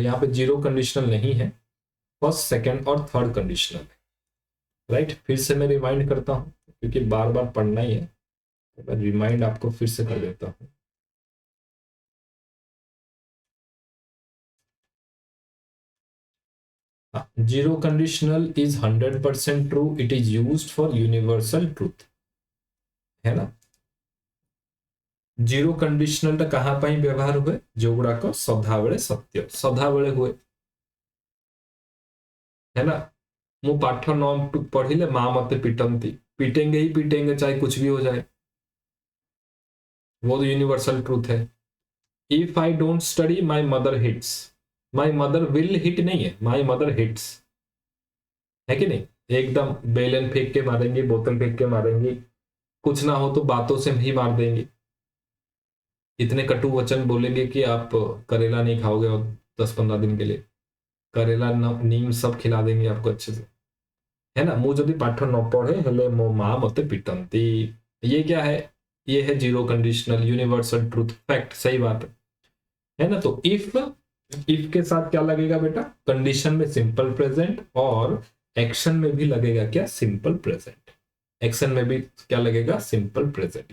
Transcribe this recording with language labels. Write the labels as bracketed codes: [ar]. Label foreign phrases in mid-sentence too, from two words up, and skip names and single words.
[hi] यहाँ पे [en] zero conditional [hi] नहीं है, [en] first second [hi] और [en] third conditional [hi] है, राइट। फिर से मैं रिमाइंड करता हूँ क्योंकि बार बार पढ़ना ही है, तो मैं रिमाइंड आपको फिर से कर देता हूँ। [en] zero conditional is 100% true, it is used for universal truth, [hi] है ना। [en] zero conditional [or] कहाँ ପାଇଁ ବ୍ୟବହାର ହୁଏ? ଯୋଉଗୁଡାକ ସଦାବେଳେ ସତ୍ୟ, ସଦାବେଳେ ହୁଏ, [hi] है ना। [or] ମୁଁ ପାଠ ନ ପଢିଲେ ମା ମତେ ପିଟନ୍ତି, [hi] पिटेंगे ही पिटेंगे चाहे कुछ भी हो जाए, वो तो [en] universal truth [hi] है। [en] if I don't study my mother hits, my mother will hit [hi] नहीं है, [en] my mother hits, [hi] है कि नहीं। एकदम बेलन फेंक के मारेंगे, बोतल फेंक के मारेंगे, कुछ ना हो तो बातों से ही मार देंगे, इतने कटु वचन बोलेंगे कि आप करेला नहीं खाओगे और 10-15 दिन के लिए, करेला नीम सब खिला देंगे आपको अच्छे से, है ना। [or] ମୁଁ ଯଦି ପାଠ ନ ପଢେ ହେଲେ ମୋ ମା ମତେ ପିଟନ୍ତି, [hi] ये क्या है? ये है [en] zero conditional universal truth fact, [hi] सही बात है ना। तो इफ के साथ क्या लगेगा बेटा? कंडीशन में [en] simple present, [hi] और एक्शन में भी लगेगा क्या? [en] simple present, [hi] एक्शन में भी क्या लगेगा, [en] simple present.